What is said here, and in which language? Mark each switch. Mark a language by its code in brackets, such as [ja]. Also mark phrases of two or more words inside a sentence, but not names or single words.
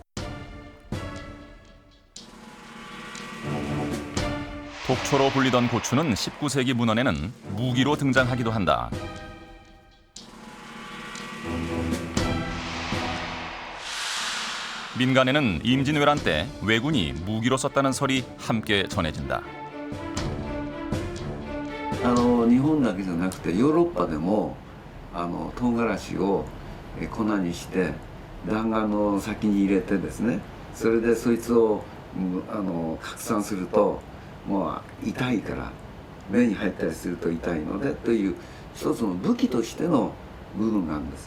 [ko] 독초로 불리던 고추는 19세기 문헌에는 무기로 등장하기도 한다. 민간에는 임진왜란 때 왜군이 무기로 썼다는 설이 함께 전해진다. [ja] 日本だけじゃなくてヨーロッパでも唐辛子を粉にして弾丸の先に入れてですね、それでそいつを拡散するともう痛いから目に入ったりすると痛いのでという一つの武器としての部分があるんです。